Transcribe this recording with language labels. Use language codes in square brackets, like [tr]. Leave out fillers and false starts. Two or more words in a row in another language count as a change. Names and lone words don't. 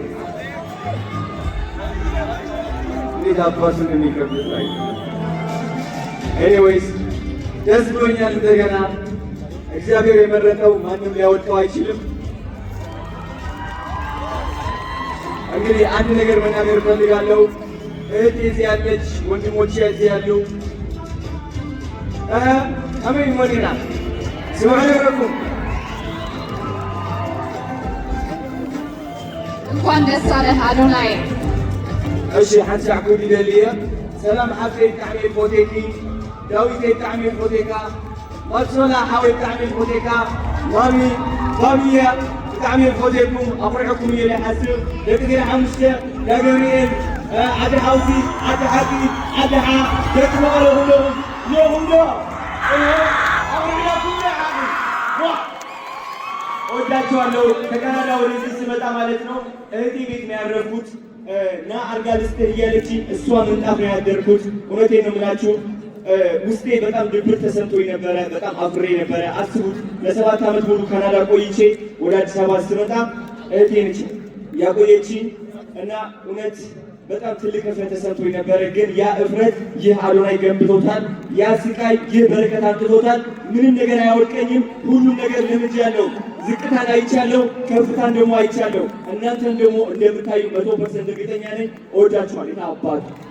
[am] እንዴት አባቱ እንደሚከብድ ላይ ኤኒዌይስ ደስ ብሎኛል። እንደገና እግዚአብሔር የመረጠው ማንም ሊያወጣው አይችልም። እንግዲህ አንድ ነገር መናገር እፈልጋለሁ። እህቴ እዚህ ያለች፣ ወንድሞቼ እዚህ ያሉ አሜን ሞኒና ሲወረረኩም እንኳን ደስ አለህ አዶናይ። [ti] እሺ ሓንሳ ዕቁብ ይደልየ ሰላም ሓፍተይ ብጣዕሚ ፎቴኪ ዳዊት ብጣዕሚ ፎቴካ ማሶላ ሓወይ ብጣዕሚ ፎቴካ ማሚየ ብጣዕሚ ፎቴኩም ኣቑርዕኩም እየ ዝሓስብ ደቂ ገ ሓሙሽተ ዳገብርኤል ዓዲ ሓውሲ ዓዲ ሓቂ ዓዲ ሓ ደቂ መቐለ ኩሎም የሁሎ ኣቑርዕኩም [am] ወዳችኋለሁ። ከካናዳ ወደዚህ ስመጣ ማለት ነው እህቴ ቤት ነው ያረፍኩት እና አልጋ ልስጥህ እያለችኝ እሷ ምንጣፍ ነው ያደርኩት። እውነቴን ነው የምላችሁ ውስጤ በጣም ድብር ተሰምቶኝ ነበረ። በጣም አፍሬ ነበረ። አስቡት ለ7 ዓመት ሙሉ ካናዳ ቆይቼ ወደ አዲስ አበባ ስመጣ እህቴ ነች ያቆየችኝ እና እውነት በጣም ትልቅ እፍረት ተሰምቶኝ ነበረ። ግን ያ እፍረት ይህ አዶናይ ገንብቶታል። ያ ስቃይ ይህ በረከት አምጥቶታል። ምንም ነገር አያወድቀኝም። ሁሉም ነገር ለምጃለሁ። ዝቅታን አይቻለሁ፣ ከፍታን ደግሞ አይቻለሁ። እናንተን ደግሞ እንደምታዩ 100% እርግጠኛ ነኝ። እወዳችኋለሁ። አባት